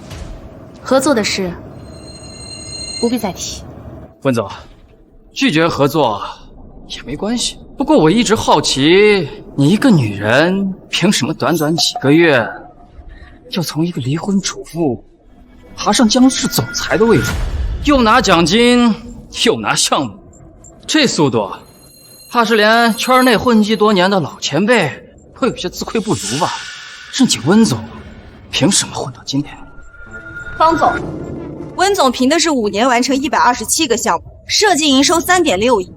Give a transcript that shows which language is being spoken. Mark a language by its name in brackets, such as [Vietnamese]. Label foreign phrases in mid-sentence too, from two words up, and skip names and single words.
[Chinese] 合作的事不必再提。溫總，拒絕合作也沒關係。不過我一直好奇，你一個女人憑什麼短短幾個月就從一個離婚主婦爬上江氏總裁的位置，又拿奖金，又拿项目，这速度，怕是连圈内混迹多年的老前辈都有些自愧不如吧？是你温总，凭什么混到今天？方总，温总凭的是5年完成127个项目，设计营收3.6亿。